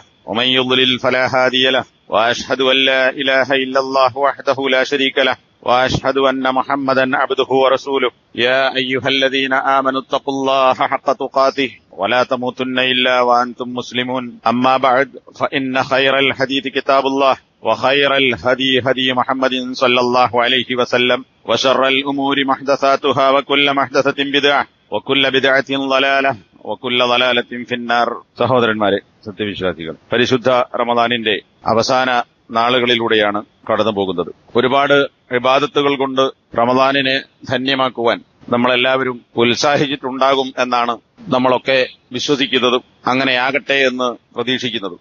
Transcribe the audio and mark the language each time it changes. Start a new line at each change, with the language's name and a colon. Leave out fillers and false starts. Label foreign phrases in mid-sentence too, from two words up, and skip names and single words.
Arabic: ومن يضلل فلا هادي له وأشهد أن لا إله إلا الله وحده لا شريك له وأشهد أن محمدا عبده ورسوله يا أيها الذين آمنوا اتقوا الله حق تقاته ولا تموتن إلا وأنتم مسلمون أما بعد فإن خير الحديث كتاب الله وخير الهدي هدي محمد صلى الله عليه وسلم وشر الأمور محدثاتها وكل محدثة بدعة وكل بدعة ضلالة وكل ضلالة في النار.
Malayalam: സഹോദരന്മാരെ, സത്യവിശ്വാസികൾ, പരിശുദ്ധ റമദാനിന്റെ അവസാന നാളുകളിലൂടെയാണ് കടന്നു പോകുന്നത്. ഒരുപാട് ഇബാദത്തുകൾ കൊണ്ട് റമദാനിനെ ധന്യമാക്കുവാൻ നമ്മളെല്ലാവരും ഉത്സാഹിച്ചിട്ടുണ്ടാകും എന്നാണ് നമ്മളൊക്കെ വിശ്വസിക്കുന്നതും അങ്ങനെയാകട്ടെ എന്ന് പ്രതീക്ഷിക്കുന്നതും.